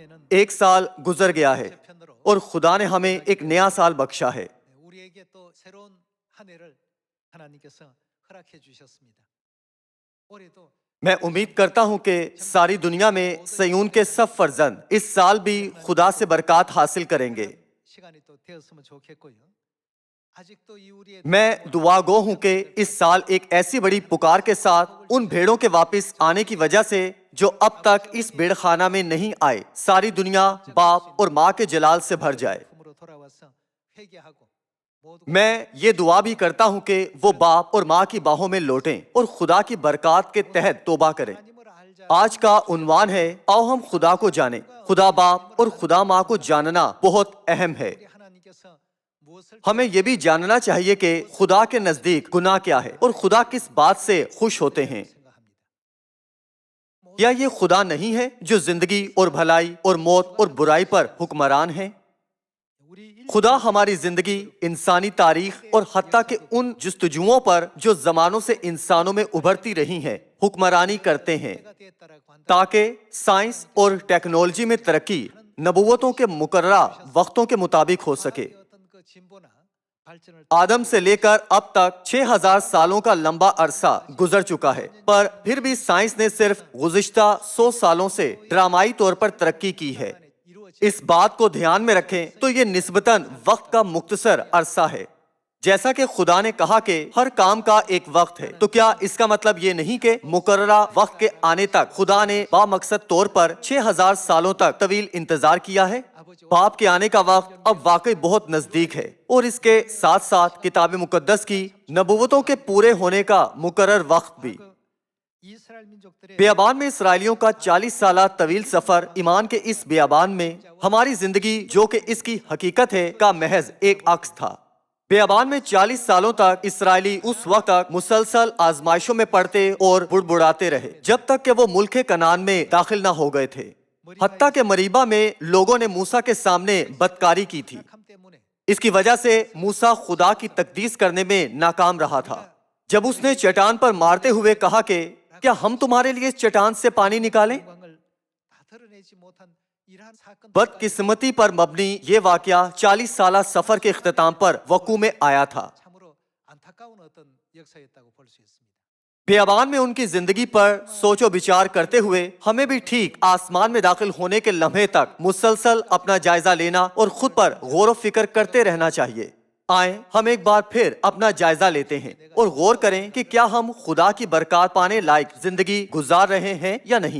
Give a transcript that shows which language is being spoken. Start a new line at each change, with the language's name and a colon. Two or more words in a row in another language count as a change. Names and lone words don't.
Urdu: ایک سال گزر گیا ہے اور خدا نے ہمیں ایک نیا سال بخشا ہے۔
Korean: 우리에게 또 새로운 한 해를 하나님께서 허락해 주셨습니다. 올해도
Urdu: میں امید کرتا ہوں کہ ساری دنیا میں سیون کے سب فرزند اس سال بھی خدا سے برکات حاصل کریں گے۔
Korean: 시간이 또 되었으면 좋겠고요. 아직도 이 우리의
Urdu: میں دعا گو ہوں کہ اس سال ایک ایسی بڑی پکار کے ساتھ ان بھیڑوں کے واپس آنے کی وجہ سے جو اب تک اس بھیڑ خانہ میں نہیں آئے، ساری دنیا باپ اور ماں کے جلال سے بھر جائے۔
Korean: 품으로 돌아와서 회개하고 모두
Urdu: میں یہ دعا بھی کرتا ہوں کہ وہ باپ اور ماں کی باہوں میں لوٹیں اور خدا کی برکات کے تحت توبہ کریں۔
Korean: 하나님을 알자.
Urdu: آج کا عنوان ہے آؤ ہم خدا کو جانیں۔ خدا باپ اور خدا ماں کو جاننا بہت اہم ہے۔
Korean: 우리 하나님께서 무엇을
Urdu: ہمیں یہ بھی جاننا چاہیے کہ خدا کے نزدیک گناہ کیا ہے اور خدا کس بات سے خوش ہوتے ہیں۔
Korean: 생각합니다.
Urdu: کیا یہ خدا نہیں ہے جو زندگی اور بھلائی اور موت اور برائی پر حکمران ہے؟
Korean: 우리
Urdu: خدا ہماری زندگی، انسانی تاریخ اور حتیٰ کہ ان جستجوؤں پر جو زمانوں سے انسانوں میں ابھرتی رہی ہیں حکمرانی کرتے ہیں
Korean: 때가 되었다라고 한다.
Urdu: تاکہ سائنس اور ٹیکنالوجی میں ترقی نبوتوں کے مقررہ وقتوں کے مطابق ہو سکے۔
Korean: 어떤 그 진보나 발전을
Urdu: آدم سے لے کر اب تک 6000 سالوں کا لمبا عرصہ گزر چکا ہے، پر پھر بھی سائنس نے صرف گزشتہ 100 سالوں سے ڈرامائی طور پر ترقی کی ہے۔
Korean: 이루어진
Urdu: اس بات کو دھیان میں رکھیں تو یہ نسبتاً وقت کا مختصر عرصہ ہے۔ جیسا کہ خدا نے کہا کہ ہر کام کا ایک وقت ہے، تو کیا اس کا مطلب یہ نہیں کہ مقررہ وقت کے آنے تک خدا نے بامقصد طور پر 6000 سالوں تک طویل انتظار کیا ہے؟ باپ کے آنے کا وقت اب واقعی بہت نزدیک ہے، اور اس کے ساتھ ساتھ کتاب مقدس کی نبوتوں کے پورے ہونے کا مقرر وقت بھی۔
Korean: 이스라엘 민족들의
Urdu: بیابان میں اسرائیلیوں کا 40 سالہ طویل سفر ایمان کے اس بیابان میں ہماری زندگی جو کہ اس کی حقیقت ہے کا محض ایک عکس تھا۔ بیابان میں 40 سالوں تک اسرائیلی اس وقت تک مسلسل آزمائشوں میں پڑتے اور بڑبڑاتے رہے جب تک کہ وہ ملک کنعان میں داخل نہ ہو گئے تھے۔ حتیٰ کہ مریبہ میں لوگوں نے موسیٰ کے سامنے بدکاری کی تھی۔
Korean: 착함 때문에
Urdu: اس کی وجہ سے موسیٰ خدا کی تقدیس کرنے میں ناکام رہا تھا۔ جب اس نے چٹان پر مارتے ہوئے کہا کہ کیا ہم تمہارے لیے اس چٹان سے پانی نکالیں؟
Korean: 영광을 다 드러내지 못한 이러한 사건
Urdu: بدقسمتی پر مبنی یہ واقعہ 40 سالہ سفر کے اختتام پر وقوع میں آیا تھا۔
Korean: 참으로 안타까운 어떤 역사였다고 볼 수 있습니다.
Urdu: بیابان میں ان کی زندگی پر سوچ و بچار کرتے ہوئے ہمیں بھی ٹھیک آسمان میں داخل ہونے کے لمحے تک مسلسل اپنا جائزہ لینا اور خود پر غور و فکر کرتے رہنا چاہیے۔ آئیں ہم ایک بار پھر اپنا جائزہ لیتے ہیں اور غور کریں کہ کیا ہم خدا کی برکات پانے لائق زندگی گزار رہے ہیں یا نہیں۔